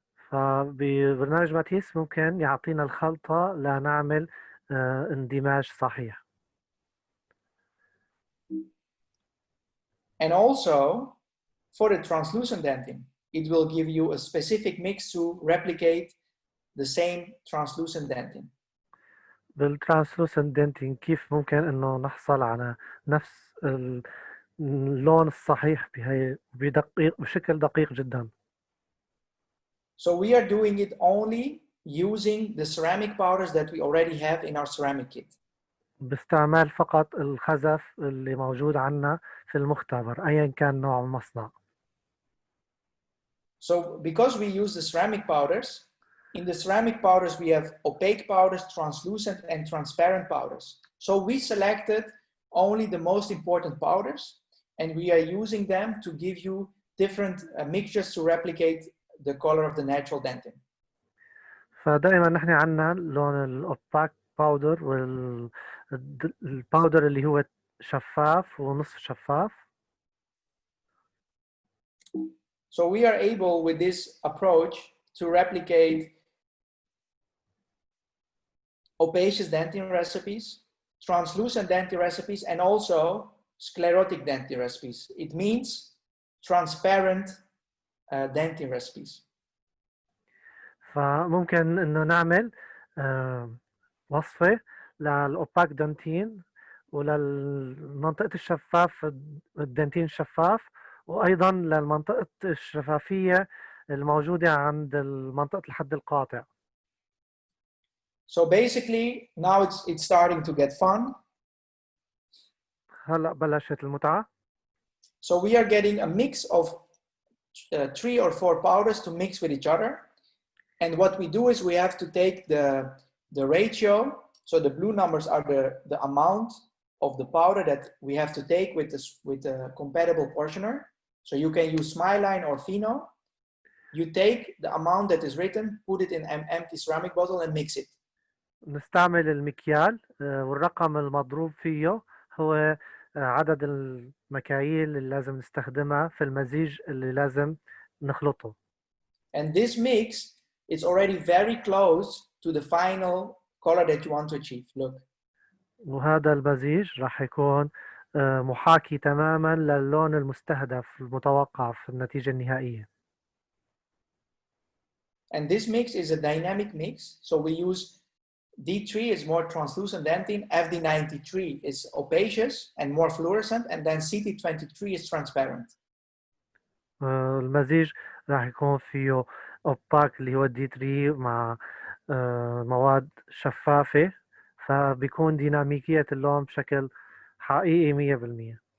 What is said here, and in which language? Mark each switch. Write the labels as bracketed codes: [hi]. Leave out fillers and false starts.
[ar] فببرنامج ماتيس ممكن يعطينا الخلطة لنعمل اندماج صحيح. [en] And also for the translucent dentin, it will give you a specific mix to replicate the same translucent dentin. [ar] بالترانسلوسنت دنتين كيف ممكن انه نحصل على نفس اللون الصحيح بشكل دقيق جدا. [en] So we are doing it only using the ceramic powders that we already have in our ceramic kit. [ar] باستعمال فقط الخزف اللي موجود عندنا في المختبر ايا كان نوع المصنع. [en] So because we use the ceramic powders, in the ceramic powders we have opaque powders, translucent and transparent powders. So we selected only the most important powders and we are using them to give you different mixtures to replicate the color of the natural dentin. [ar] فدائما نحن عندنا لون الاوباك باودر والباودر اللي هو شفاف ونصف شفاف. [en] So we are able with this approach to replicate opacious dentin recipes, translucent dentin recipes, and also sclerotic dentin recipes. It means transparent dentin recipes. [ar] فممكن انه نعمل وصفة للأوباك دنتين وللمنطقة الشفاف الدنتين الشفاف وأيضا للمنطقة الشفافية الموجودة عند منطقة الحد القاطع. [en] So basically now it's starting to get fun. [ar] هلا بلشت المتعة. [en] So we are getting a mix of 3 or 4 powders to mix with each other. And what we do is we have to take the ratio. So the blue numbers are the amount of the powder that we have to take with a compatible portioner. So you can use Smiline or Fino. You take the amount that is written, put it in an empty ceramic bottle and mix it. [ar] نستعمل المكيال والرقم المضروب فيه هو عدد المكاييل اللي لازم نستخدمها في المزيج اللي لازم نخلطه. [en] And this mix is already very close to the final color that you want to achieve. Look. [ar] وهذا المزيج راح يكون محاكي تماما للون المستهدف المتوقع في النتيجة النهائية. [en] And this mix is a dynamic mix. So we use D3 is more translucent dentin, FD93 is opacious and more fluorescent, and then CT23 is transparent. [ar] المزيج راح يكون فيه اوباك اللي هو الدي 3 مع مواد شفافة، فبيكون ديناميكية اللون بشكل حقيقي 100%.